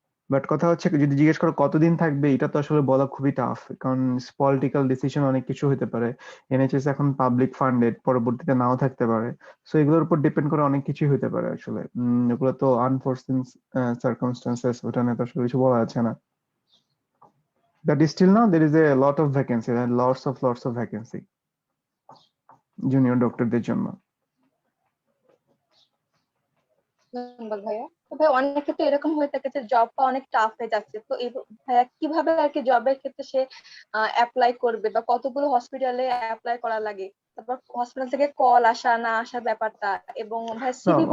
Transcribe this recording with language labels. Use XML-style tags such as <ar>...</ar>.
<bn>But কথা হচ্ছে, যদি জিজ্ঞেস করো কতদিন থাকবে, এটা তো আসলে বলা খুবই টাফ, কারণ পলিটিক্যাল ডিসিশন অনেক কিছু হতে পারে। NHS এখন পাবলিক ফান্ডেড, পরবর্তীতে নাও থাকতে পারে। সো এগুলোর উপর ডিপেন্ড করে অনেক কিছুই হতে পারে আসলে। এগুলো তো আনফোর্সিন সার্কামস্টান্সেস, ওটা নিয়ে তো আসলে কিছু বলা যাচ্ছে না।</bn> <en>But still now there is a lot of vacancy, and lots of vacancy</en> <bn>junior ডক্টরদের জন্য। ধন্যবাদ ভাইয়া। তো ভাই অনেক ক্ষেত্রে এরকম হয়ে থাকে যে জব পাওয়া অনেক টাফ হয়ে যাচ্ছে, তো এই ভাইয়া কিভাবে আর কি জবের ক্ষেত্রে সে অ্যাপ্লাই করবে বা কতগুলো হসপিটালে অ্যাপ্লাই করা লাগে, তারপর হসপিটাল থেকে কল আসা না আসার ব্যাপারটা, এবং ভাই না, সিভি আমার</bn>